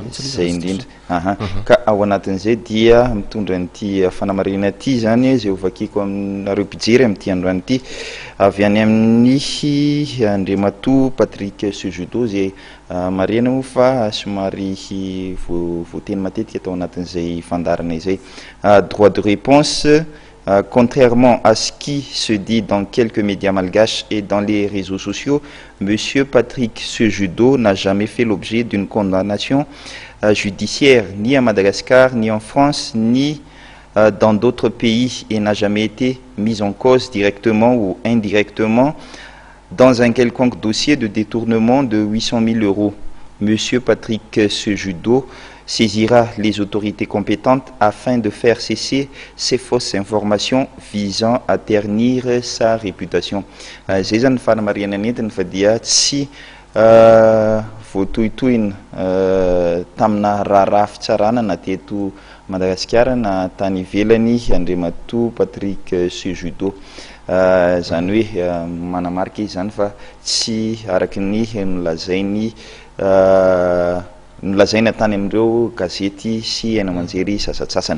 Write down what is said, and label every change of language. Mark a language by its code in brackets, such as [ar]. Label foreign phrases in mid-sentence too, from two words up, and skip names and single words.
[mg] zay indrindra ka ao anatin'izay dia mitondra n'ity fanamarina ity zany izay ovakiko aminareo mpijery amin'ity androany ity avy any amin'ny Andriamatoa Patrick Sejudo zay marina moa fa somary voateny matetika atao anatin'izay fandarana izay [fr] droit de réponse. Contrairement à ce qui se dit dans quelques médias malgaches et dans les réseaux sociaux, Monsieur Patrick Sejudo n'a jamais fait l'objet d'une condamnation judiciaire, ni à Madagascar, ni en France, ni dans d'autres pays, et n'a jamais été mis en cause directement ou indirectement dans un quelconque dossier de détournement de 800 000 euros. Monsieur Patrick Sejudo saisira les autorités compétentes afin de faire cesser ces fausses informations visant à ternir sa réputation. [mg] Zay zany fanamariana netiny fa dia tsy voatohitohina tamina raharaha fitsarana na teto Madagasikara na tany ivelany Andriamatoa Patrick Sejudo. Zany hoe manamarika izy zany fa tsy araky ny nolazaina tany amin'ireo gazety sy aina manjery sasatsasany.